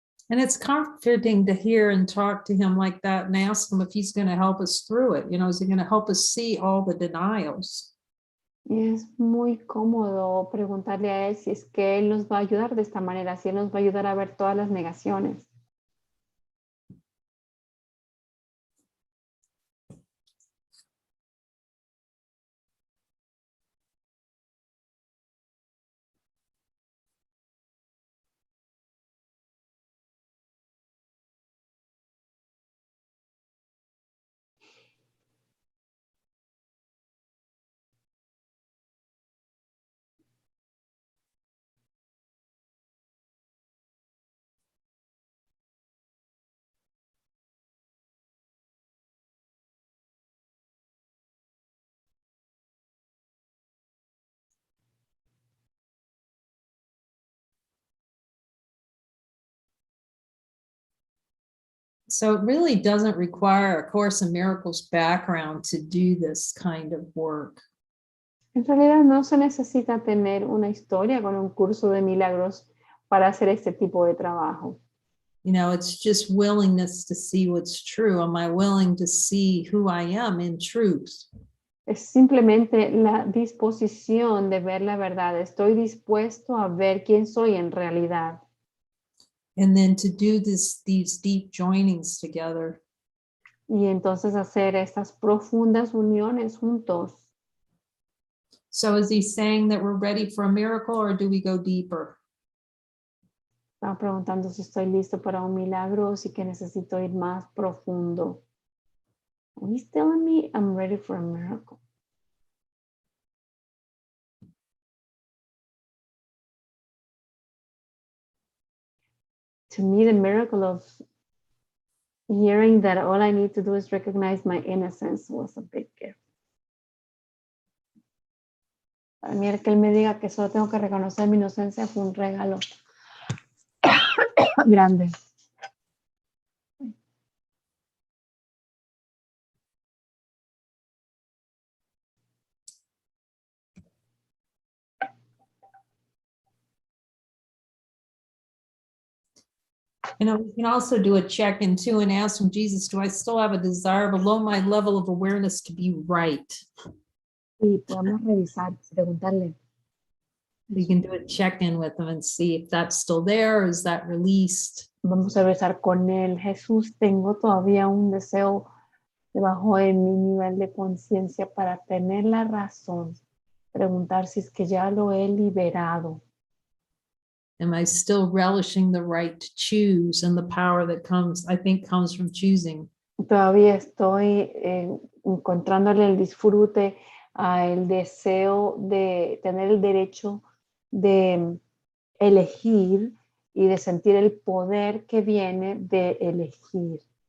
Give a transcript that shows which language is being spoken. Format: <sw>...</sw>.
<en>And it's comforting to hear and talk to him like that and ask him if he's going to help us through it. You know, is he going to help us see all the denials?</en> <es>Y es muy cómodo preguntarle a él si es que él nos va a ayudar de esta manera, si él nos va a ayudar a ver todas las negaciones.</es> <en>So it really doesn't require a Course in Miracles background to do this kind of work.</en> <es>En realidad no se necesita tener una historia con un curso de milagros para hacer este tipo de trabajo.</es> <en>You know, it's just willingness to see what's true. Am I willing to see who I am in truth?</en> <es>Es simplemente la disposición de ver la verdad. Estoy dispuesto a ver quién soy en realidad.</es> <en>And then to do these deep joinings together.</en> <es>Y entonces hacer estas profundas uniones juntos.</es> <en>So is he saying that we're ready for a miracle, or do we go deeper?</en> <es>Estaba preguntando si estoy listo para un milagro o si que necesito ir más profundo.</es> <en>He's telling me I'm ready for a miracle. To me, the miracle of hearing that all I need to do is recognize my innocence was a big gift.</en> <es>Para mí, el que él me diga que solo tengo que reconocer mi inocencia fue un regalo grande.</es> <en>You know, we can also do a check-in too and ask from Jesus, do I still have a desire below my level of awareness to be right?</en> <es>Y podemos revisar, preguntarle.</es> <en>We can do a check-in with him and see if that's still there, or is that released?</en> <es>Vamos a revisar con él. Jesús, tengo todavía un deseo debajo de mi nivel de conciencia para tener la razón. Preguntar si es que ya lo he liberado.</es> <en>Am I still relishing the right to choose and the power that comes, I think, comes from choosing?</en> <es>Todavía estoy encontrándole el disfrute al deseo de tener el derecho de elegir y de sentir el poder que viene de elegir.</es>